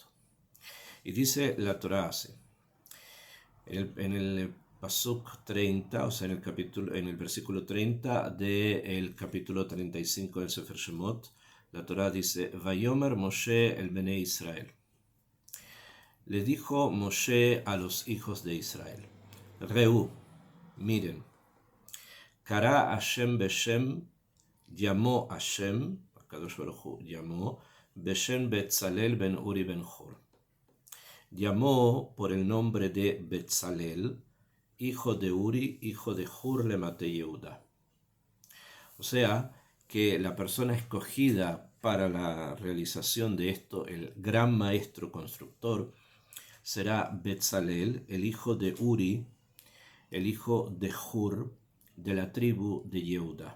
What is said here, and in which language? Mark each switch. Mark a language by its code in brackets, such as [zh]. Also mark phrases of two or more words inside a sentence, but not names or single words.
[es] Y dice la Torá así, en el Pasuk 30, o sea, en el versículo 30 del capítulo 35 del [he] ספר שמות, [es] la Torá dice: [he] ויאמר משה אל בני ישראל. [es] Le dijo Moshe a los hijos de Israel: Reú, miren, [he] קרא השם בשם, llamó Hashem, קדוש ברוך הוא llamó, בשם בצלאל בן אורי בן חור. [es] Llamó por el nombre de Betzalel, hijo de Uri, hijo de Hur [he] למטה יהודה. [es] O sea, que la persona escogida para la realización de esto, el gran maestro constructor, será Betzalel, el hijo de Uri, el hijo de Hur, de la tribu de Yehuda.